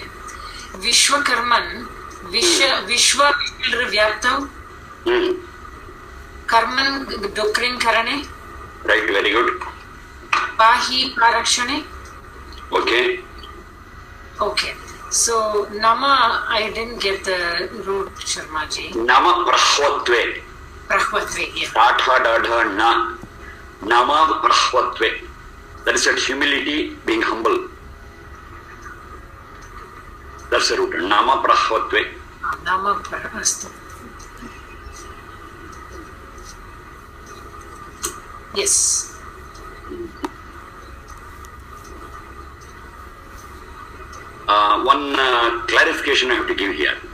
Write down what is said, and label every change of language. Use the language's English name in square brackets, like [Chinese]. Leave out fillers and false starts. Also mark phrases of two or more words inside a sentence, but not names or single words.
[Sanskrit] विश्वकर्मन्, विश्व व्याप्तव्, कर्मन् डुकृञ् करणे. [English] Right, very good. [Sanskrit] पाहि परक्षणे. [English] Okay. Okay. So, Nama, I didn't get the root, Sharmaji. [Sanskrit] नम प्रह्वत्वे. Prahvatve, yeah. तथ दध न। नम प्रह्वत्वे. [English] That is that humility, being humble. That's the root. [Sanskrit] नम प्रह्वत्वे. नम प्रह्वस्तु. [English] Yes. One clarification I have to give here.